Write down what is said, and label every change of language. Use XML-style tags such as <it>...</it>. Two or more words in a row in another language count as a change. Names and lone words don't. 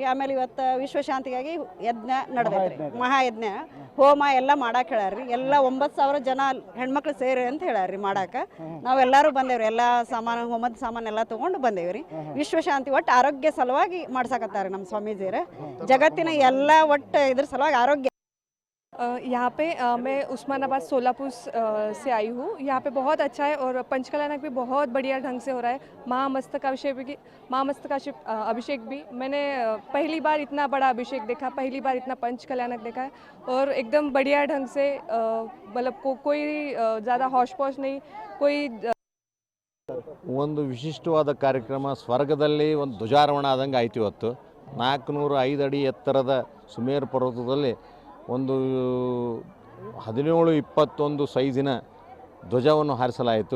<kn>ಆಮೇಲೆ ಇವತ್ತು ವಿಶ್ವಶಾಂತಿಗಾಗಿ ಯಜ್ಞ ನಡೆದೈತ್ರಿ, ಮಹಾಯಜ್ಞ ಹೋಮ ಎಲ್ಲ ಮಾಡಕ್ಕೆ ಹೇಳ್ಯಾರ್ರಿ. ಎಲ್ಲ 9,000 ಜನ ಹೆಣ್ಮಕ್ಳು ಸೇರಿ ಅಂತ ಹೇಳ್ಯಾರ್ರಿ ಮಾಡಕ್ಕೆ. ನಾವೆಲ್ಲರೂ ಬಂದೇವ್ರಿ, ಎಲ್ಲ ಸಾಮಾನು ಹೋಮದ ಸಾಮಾನು ಎಲ್ಲ ತೊಗೊಂಡು ಬಂದೇವ್ರಿ. ವಿಶ್ವಶಾಂತಿ ಒಟ್ಟು ಆರೋಗ್ಯ ಸಲುವಾಗಿ ಮಾಡ್ಸಕತ್ತಾರೆ ನಮ್ಮ ಸ್ವಾಮೀಜಿಯರ. ಜಗತ್ತಿನ ಎಲ್ಲ ಒಟ್ಟು ಇದ್ರ ಸಲುವಾಗಿ ಆರೋಗ್ಯ.</kn> <hi>यहाँ पे मैं उस्मानाबाद सोलापुर से आई हूँ. यहाँ पे बहुत अच्छा है और पंचकल्याणक भी बहुत बढ़िया ढंग से हो रहा है. महामस्तकाभिषेक भी मैंने पहली बार इतना बड़ा अभिषेक देखा, पहली बार इतना पंचकल्याणक देखा है. और एकदम बढ़िया ढंग से मतलब कोई ज़्यादा हौश पौश नहीं, कोई</hi> <kn>ಒಂದು ವಿಶಿಷ್ಟವಾದ ಕಾರ್ಯಕ್ರಮ. ಸ್ವರ್ಗದಲ್ಲಿ ಒಂದು ಧ್ವಜಾರೋಹಣ ಆದಂಗೆ ಆಯ್ತು. ಇವತ್ತು 405 ಅಡಿ ಎತ್ತರದ ಸುಮೇರು ಪರ್ವತದಲ್ಲಿ ಒಂದು 17-21 ಸೈಜಿನ ಧ್ವಜವನ್ನು ಹಾರಿಸಲಾಯಿತು.</kn>